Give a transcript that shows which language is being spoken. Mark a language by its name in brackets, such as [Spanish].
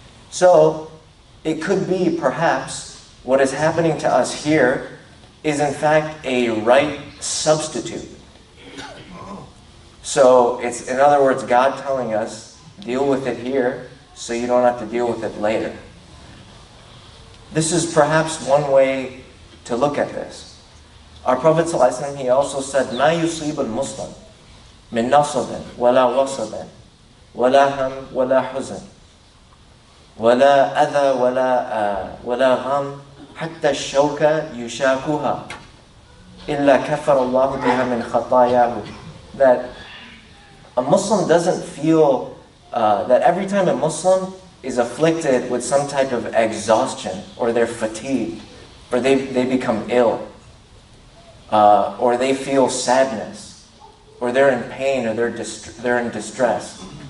[English] So, it could be perhaps what is happening to us here is in fact a right substitute. So, it's in other words, God telling us, deal with it here so you don't have to deal with it later. This is perhaps one way to look at this. Our Prophet ﷺ, he also said, [Arabic] مَا يُصِيبُ الْمُسْلِمِ مِنْ نَصَبٍ وَلَا وَصَبٍ وَلَا هَمٍ وَلَا حُزْنٍ ولا أذى ولا غم حتى الشوكة يشاكها إلا كفر الله بها من خطاياه. [English] That a Muslim doesn't feel that every time a Muslim is afflicted with some type of exhaustion, or they're fatigued, or they become ill, or they feel sadness, or they're in pain, or they're in distress.